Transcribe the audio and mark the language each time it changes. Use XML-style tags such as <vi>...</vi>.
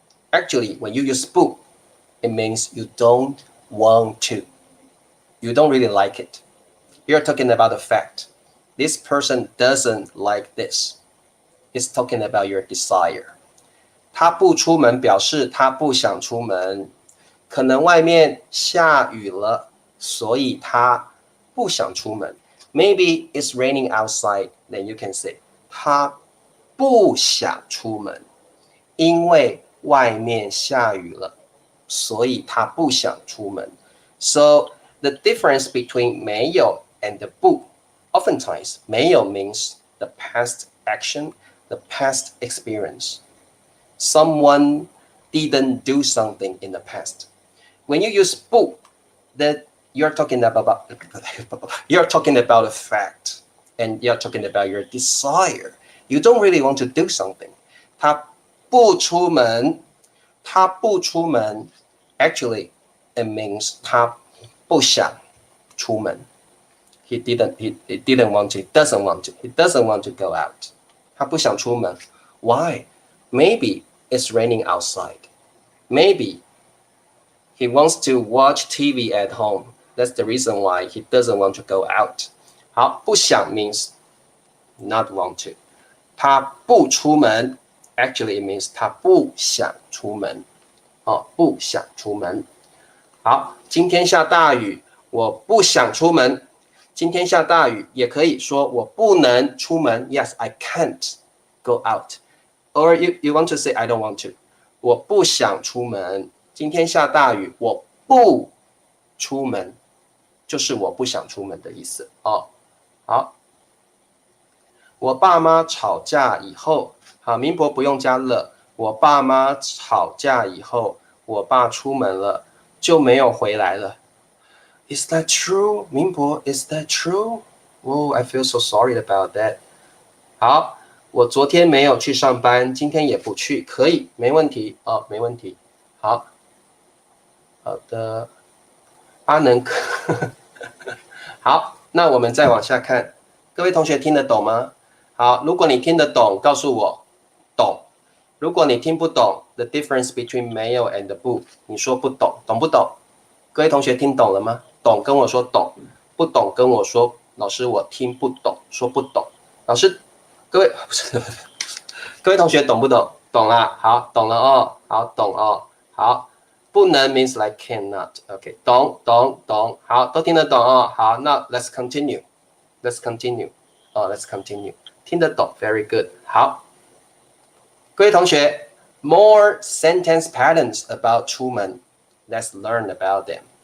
<en>Actually, when you use 不 it means you don't want to. You don't really like it. You're talking about the fact. This person doesn't like this. It's talking about your desire.</en> <zh>他不出门表示他不想出门，可能外面下雨了，所以他不想出门。</zh> <en>Maybe it's raining outside, then you can say</en> <zh>他不想出门，因为外面下雨了，所以他不想出门。</zh> <en>So the difference between 没有 and the 不 oftentimes 没有 means the past action, the past experience. Someone didn't do something in the past. When you use 不 that you're talking about a fact and you're talking about your desire. You don't really want to do something.</en> <zh>他不出门，他不出门</zh> <en>actually it means</en> <zh>他不想出门。</zh> <en>He didn't want to, he doesn't want to go out.</en> <zh>他不想出门。Why?</zh> <en>Maybe it's raining outside. Maybe he wants to watch TV at home. That's the reason why he doesn't want to go out. 好，不想 means not want to.</en> <zh>他不出门</zh> <en>actually it means</en> <zh>他不想出门。不想出门。好，今天下大雨，我不想出门。今天下大雨，也可以说我不能出门。</zh> <en>Yes, I can't go out. Or you want to say I don't want to.</en> <zh>我不想出门。今天下大雨，我不出门，就是我不想出门的意思。好，我爸妈吵架以后，好，民博不用加了。我爸妈吵架以后，我爸出门了，就没有回来了。</zh> <en>Is that true? 民博 is that true? Oh, I feel so sorry about that.</en> <zh>好，我昨天没有去上班，今天也不去，可以，没问题没问题。好的，阿能好，那我们再往下看，各位同学听得懂吗？好，如果你听得懂，告诉我懂。如果你听不懂 ，</zh> <en>the difference between</en> <zh>没有 and 不，你说不懂，懂不懂？各位同学听懂了吗？懂跟我说懂，不懂跟我说老师我听不懂，说不懂。老师，各位各位同学懂不懂？懂啦，好，懂了哦，好，懂哦，好。</zh> <en>不能 means like cannot.</en> <zh>OK， 懂，好，都听得懂哦。</zh> <en>好，那 let's continue. Let's continue.</en> <zh>听得懂</zh> <en>，very good.</en> <zh>好，各位同学</zh> <en>，more sentence patterns about 出门 Let's learn about them.</en>